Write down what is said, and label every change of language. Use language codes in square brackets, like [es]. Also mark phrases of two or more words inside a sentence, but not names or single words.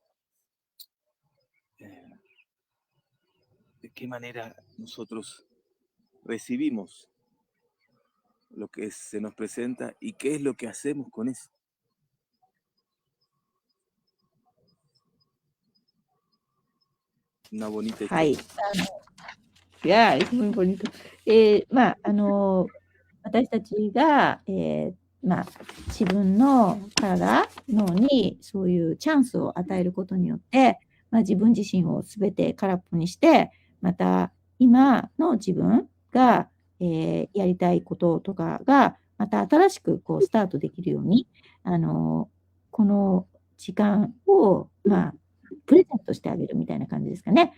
[es] De qué manera nosotros recibimos lo que se nos presenta y qué es lo que hacemos con eso. Una bonita [ja] はい。 [es] historia. いや、muy bonito。 [ja] 私たちが、自分の体、脳にそういうチャンスを与えることによって、自分自身をすべて空っぽにして、また今の自分が、やりたいこととかが、また新しくこうスタートできるように、この時間を、プレゼントしてあげるみたいな感じですかね。